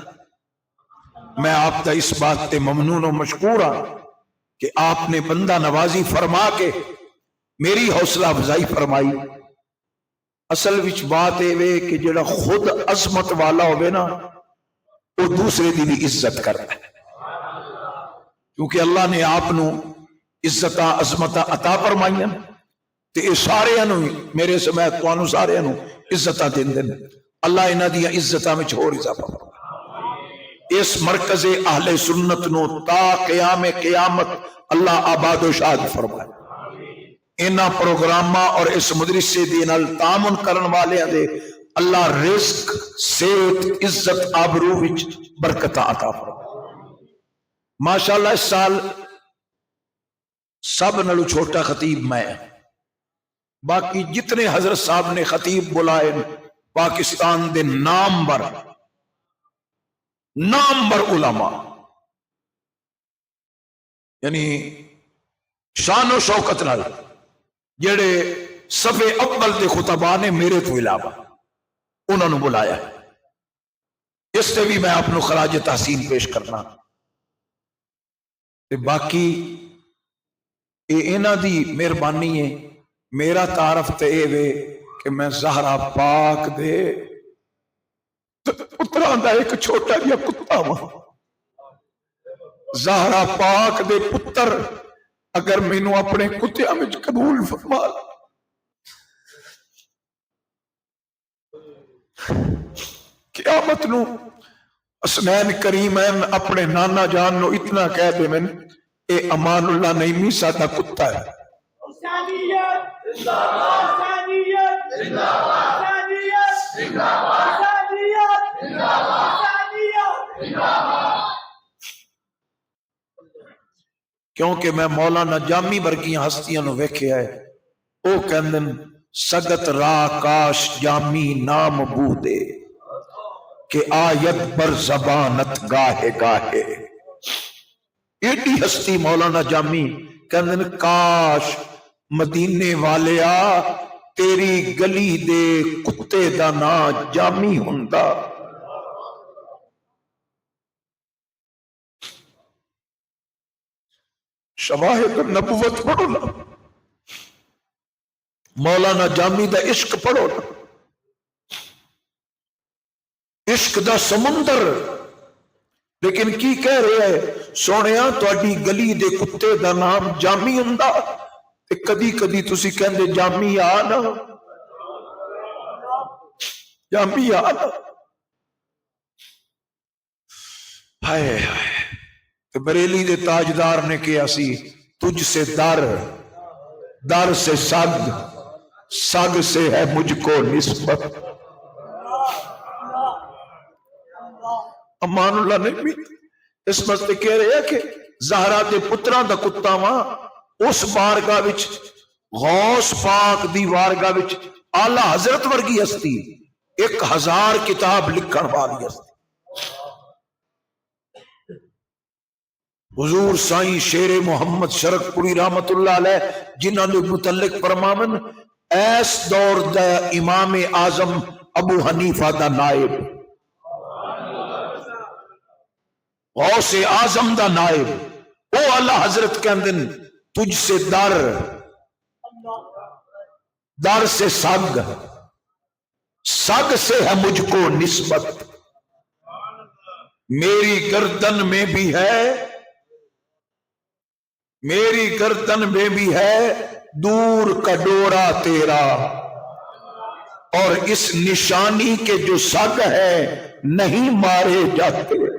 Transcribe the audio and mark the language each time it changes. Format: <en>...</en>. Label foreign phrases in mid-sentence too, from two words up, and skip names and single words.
<pa>میں آپ دا اس بات تے ممنون و مشکور ہاں کہ آپ نے بندہ نوازی فرما کے میری حوصلہ افزائی فرمائی. اصل وچ بات اے کہ جڑا خود عظمت والا ہوئے نا وہ دوسرے دی بھی عزت کرتا ہے کیونکہ اللہ نے آپ نو عزتاں عظمتاں عطا فرمائیاں تے اے سارے نو میرے سمیت تانوں سارے نو عزتاں دیندے نے. اللہ انہاں دی عزتاں وچ ہور اضافہ فرمائے. اس مرکز اہل سنت نو تا قیام قیامت اللہ آباد و شاد فرمائے. انہاں پروگراماں اور اس مدرسے دے نال تعاون کرن والے دے اللہ رزق صحت عزت آبرو وچ برکتاں عطا فرمائے. ماشاءاللہ اس سال سب نالوں چھوٹا خطیب میں باقی جتنے حضرت صاحب نے خطیب بلائے پاکستان دے نامور علماء، یعنی شان و شوکت نال جڑے صفے اول دے خطباء نے میرے تو علاوہ</pa> <ur>انہوں نے بلایا ہے، اس سے بھی</ur> <pa>میں اپنو خراج تحسین پیش کرنا۔ تے باقی انہاں دی مہربانی ہے، میرا تعارف تے اے وے کہ میں زہرا پاک دے پتراں دا ایک چھوٹا جہا کتا ہوں۔ زہرا پاک دے پتر اگر مینوں اپنے کتیاں وچ قبول فرما قیامت نو حسنین کریمین اپنے نانا جان نو اتنا کہہ دے میں اے امان اللہ نعیمی سادہ کتا ہے۔ کیونکہ میں مولانا جامی ورگیاں ہستیاں نو ویکھیا ہے، او کہندن</pa> <fa>سگت را کاش جامی نام بودے کہ آیت بر زبانت گاہے گاہے۔</fa> <pa>ایڈی ہستی مولانا جامی کہندن کاش مدینے والیا تیری گلی دے کتے دا نا جامی ہوندا۔ شواہد النبوت پڑھو نا، مولانا جامی دا عشق پڑھو نا، عشق دا سمندر۔ لیکن کی کہہ رہے ہے سونیا تواڈی گلی دے کتے دا نام جامی ہوندا تے کدی کدی تسی کہندے جامی آ نا، جامی آ نا۔ ہائے ہائے، بریلی دے تاجدار نے کیا سی</pa> <ur>تجھ سے در، در سے سگ، سگ سے ہے مجھ کو نسبت۔ امان اللہ نے بھی اس مسئلے کہہ رہے ہیں</ur> <pa>کہ زہرا دے پتران دا کتا ماں اس بارگاہ وچ غوث پاک دی بارگاہ وچ اعلی حضرت ورگی ہستی 1000 کتاب لکھن والی ہستی۔ حضور سائیں شیر محمد شرک پوری رحمت اللہ علیہ جنہاں نے متعلق فرماون ایس دور دا امام اعظم ابو حنیفہ دا نائب، غوث اعظم دا نائب، او اللہ حضرت کہندن</pa> <ur>تجھ سے در، در سے سگ، سگ سے ہے مجھ کو نسبت، میری گردن میں بھی ہے، میری گردن میں بھی ہے دور کا ڈورا تیرا، اور اس نشانی کے جو سگ ہے نہیں مارے جاتے۔</ur>